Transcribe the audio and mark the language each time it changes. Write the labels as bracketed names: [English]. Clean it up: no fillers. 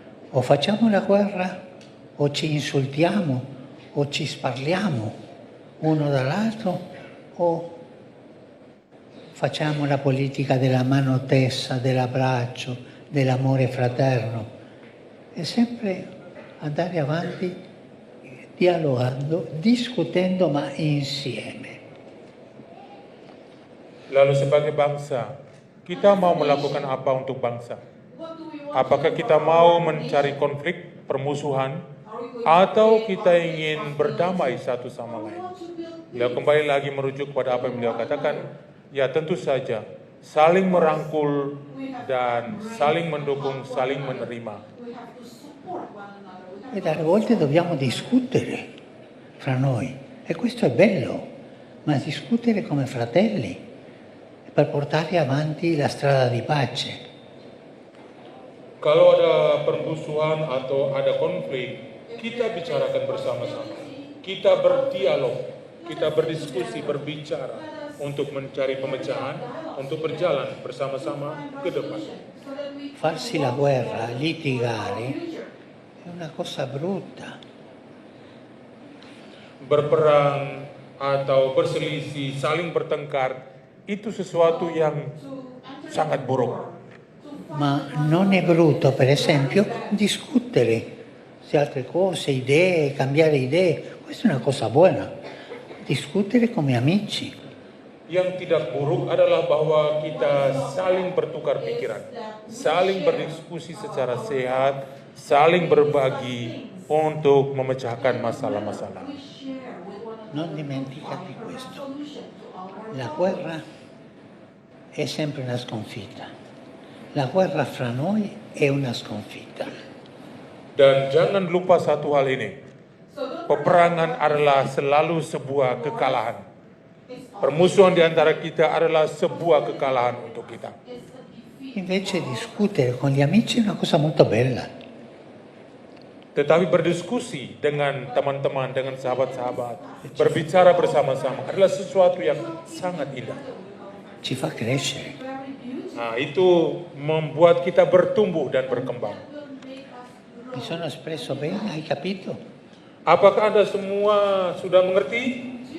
[Italian] O facciamo la guerra, o ci insultiamo, o ci sparliamo uno dall'altro, o facciamo la politica della mano tesa, dell'abbraccio, dell'amore fraterno. È sempre andare avanti dialogando, discutendo, ma insieme. [Indonesian] Lalu sebagai bangsa, kita mau melakukan apa untuk bangsa? Apakah kita mau mencari konflik, permusuhan, atau kita ingin berdamai satu sama lain? Beliau kembali lagi merujuk kepada apa yang beliau katakan, ya tentu saja, saling merangkul dan saling mendukung, saling menerima. [Italian] E dalle volte dobbiamo discutere fra noi, e questo è bello, ma discutere come fratelli per portare avanti la strada di pace. [Indonesian] Kalau ada permusuhan atau ada konflik, kita bicarakan bersama-sama. Kita berdialog, kita berdiskusi, berbicara untuk mencari pemecahan, untuk berjalan bersama-sama ke depan. [Italian] Farsi la guerra, litigare, è una cosa brutta. [Indonesian] Berperang atau berselisih, saling bertengkar, itu sesuatu yang sangat buruk. [Italian] Ma non è brutto, per esempio, discutere su altre cose, idee, cambiare idee. Questa è una cosa buona. Discutere come amici. [Indonesian] Yang tidak buruk adalah bahwa kita saling bertukar pikiran, saling berdiskusi secara sehat, saling berbagi untuk memecahkan masalah-masalah. [Italian] Non dimenticate questo. La guerra è sempre una sconfitta. La guerra fra noi è una sconfitta. [Indonesian] Dan jangan lupa satu hal ini, peperangan adalah selalu sebuah kekalahan. Permusuhan di antara kita adalah sebuah kekalahan untuk kita. [Italian] Invece discutere con gli amici è una cosa molto bella. [Indonesian] Tetapi berdiskusi dengan teman-teman, dengan sahabat-sahabat, berbicara bersama-sama adalah sesuatu yang sangat indah. [Italian] Ci fa crescere. [Indonesian] Nah, itu membuat kita bertumbuh dan berkembang. [Italian] Mi sono espresso bene, hai capito? [Indonesian] Apakah Anda semua sudah mengerti?